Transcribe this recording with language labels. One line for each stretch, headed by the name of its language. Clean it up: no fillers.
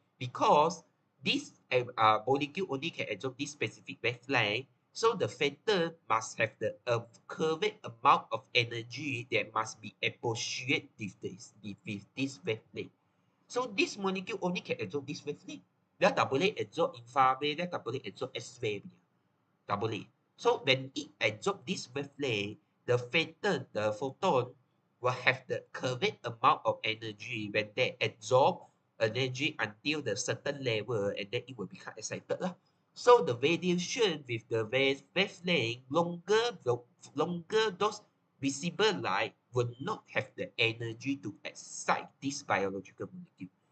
English: Because this molecule only can absorb this specific wavelength. So the photon must have the curved amount of energy that must be associated with this wavelength. So this molecule only can absorb this wavelength.
Malay: Dia tak boleh absorb infrared, dia tak boleh absorb X-ray punya. Tak boleh.
English: So when it absorb this wavelength, the photon will have the correct amount of energy when they absorb energy until the certain level, and then it will become excited lah. So the radiation with the wavelength longer those visible light will not have the energy to excite this biological molecule.